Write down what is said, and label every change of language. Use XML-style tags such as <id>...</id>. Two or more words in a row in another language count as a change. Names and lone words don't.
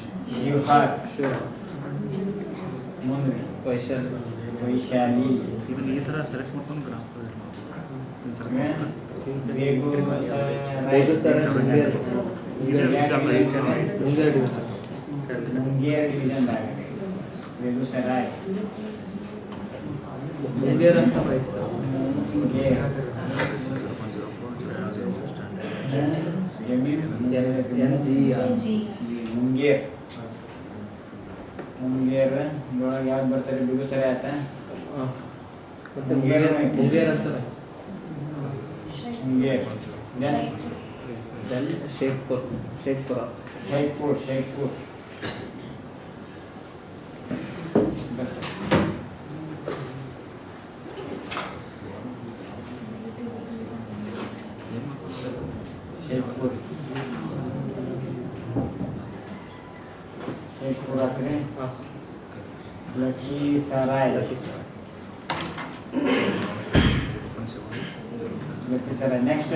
<kn>ಶಿವಹರ್ ಮುಂದೆ ವೈಶಾಲಿ ಇದನ್ನ ಈ ಥರ ಸೆಲೆಕ್ಟ್ ಮಾಡ್ಕೊಂಡು ಗ್ರಾಫ್ मुंगेर डिवीजन बेगूसराय मुंगेर ಅಂತ ಬೈಕ್ ಸರ್ मुंगेर मुंगेर मुंगेर ಇವಾಗ ಯಾವ್ದು ಬರ್ತಾರೆ बेगूसराय ಆಯ್ತಾ ಮತ್ತೆ मुंगेर ಅಂತ मुंगेर then शेखपुरा</kn> <hi>शेखपुर बस शेखपुर आखिर लखीसराय नेक्स्ट</hi>